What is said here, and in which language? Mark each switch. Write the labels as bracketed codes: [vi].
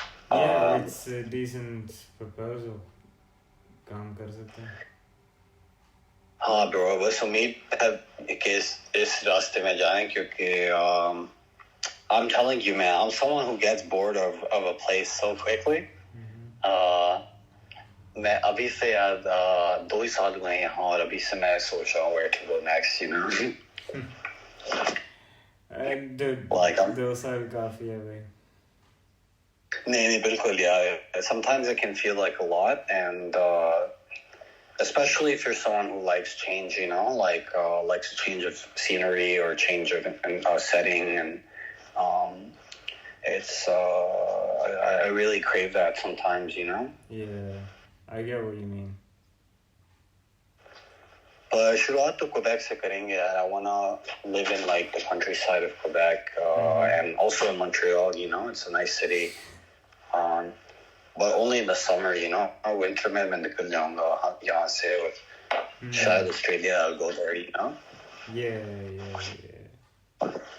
[en] Yeah, it's a decent proposal. [hi] काम कर सकते हैं. [en] हाँ bro, [hi] बस उम्मीद है कि इस रास्ते में जाएं, क्योंकि [en] I'm telling you, man, I'm someone who gets bored of a place so quickly. [hi] मैं अभी से यार 2 ही साल हुए हैं यहाँ, और अभी से मैं सोच रहा हूँ [en] where to go next, you know. [hi] And 2 साल काफी है भाई. नहीं, बिल्कुल यार. [en] Sometimes it can feel like a lot, and especially if you're someone who likes change, you know, like likes a change of scenery or change of setting, and it's I really crave that sometimes, you know. Yeah, I get what you mean. [hi] But शुरुआत तो Quebec से करेंगे यार. [en] I wanna live in like the countryside of Quebec, and also in Montreal, you know. It's a nice city. But only in the summer, you know. Winter [hi] में मैं निकल जाऊँगा यहाँ से, शायद [en] Australia, I'll go there, you know. Yeah.